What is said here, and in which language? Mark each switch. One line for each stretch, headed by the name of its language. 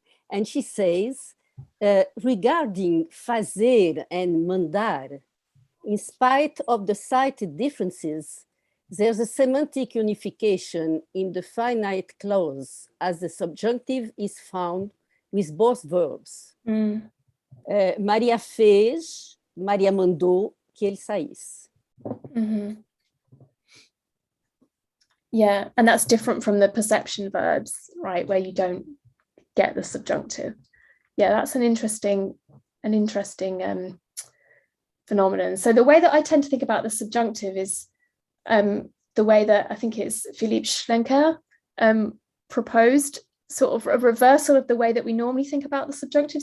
English: And she says, regarding fazer and mandar, in spite of the cited differences, there's a semantic unification in the finite clause, as the subjunctive is found with both verbs.
Portuguese: Maria fez, Maria mandou que ele saísse.
English: Yeah, and that's different from the perception verbs, right, where you don't get the subjunctive. Yeah, that's an interesting phenomenon. So the way that I tend to think about the subjunctive is the way that I think it's Philippe Schlenker proposed, sort of a reversal of the way that we normally think about the subjunctive.